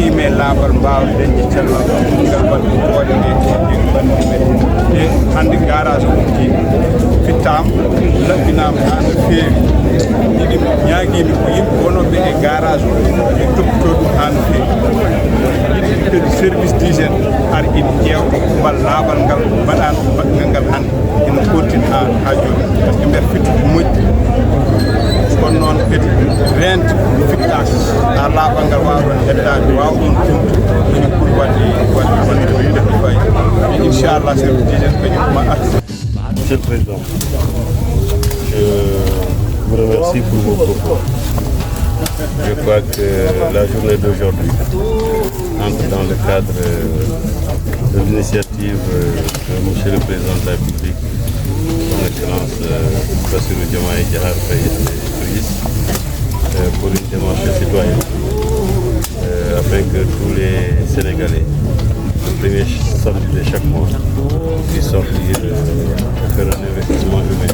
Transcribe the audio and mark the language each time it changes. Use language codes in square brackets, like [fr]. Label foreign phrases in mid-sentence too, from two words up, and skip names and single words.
[ff] laaɓal mbaawa dañde cellal ngal waɗi boode nde e banndi men e hannde garage uji fittama laɓɓinama ha no feewi ɗiɗi ñaaguimi ko yimɓe wonɓe e garage o e toppito ɗum ha no feewi ɗiɗi kadi [fr] service d'hygiène [ff] ara ina ƴewta mbal laaɓal ngal mbaɗano mbaɗgal ngal hannde ina continue ha joni [fr] par ce que [ff] mbeɗa fitti ko moƴƴi kono noon kadi rente fittaka ha laaɓal ngal wawɗon heddade wawɗon tumtu ene ɓuuri wadde fayi inchallah [fr] service d'hygiène [ff] kañum ma arti. [fr] Monsieur le Président, je vous remercie pour vos propos. Je crois que la journée d'aujourd'hui entre dans le cadre de l'initiative de Monsieur le Président de la République, Son Excellence Bassirou Diomaye Diakhar Faye pour une démarche citoyenne afin que tous les Sénégalais, le premier samedi de chaque mois, puissent sortir faire un investissement humain.